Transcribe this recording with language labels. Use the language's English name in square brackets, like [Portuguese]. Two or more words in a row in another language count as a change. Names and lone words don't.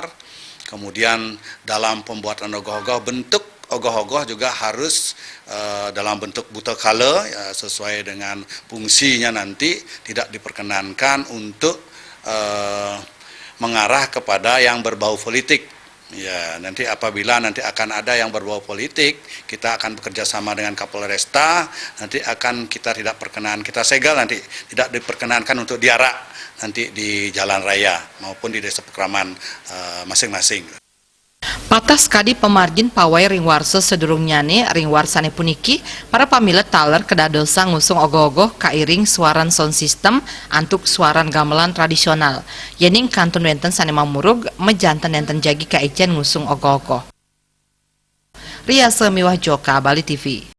[Indonesian] Kemudian dalam pembuatan ogoh-ogoh, bentuk ogoh-ogoh juga harus dalam bentuk buta kala sesuai dengan fungsinya, nanti tidak diperkenankan untuk mengarah kepada yang berbau politik. Ya, nanti apabila nanti akan ada yang berbau politik, kita akan bekerja sama dengan Kapolresta, nanti akan kita tidak perkenan, kita segel, nanti tidak diperkenankan untuk diarak nanti di jalan raya maupun di desa pekraman masing-masing. [Balinese] Patas kadi pemargin pawai ring warso sedurung nyane ring warsane puniki para pamilet taler kedadosa ngusung ogoh-ogoh kairing suaran [English] sound system [Balinese] antuk suaran gamelan tradisional yening kantun wenten sane mamurug mejanten enten jagi kaicen ngusung ogoh-ogoh. [Indonesian] Ria Semiwah Joka, Bali TV.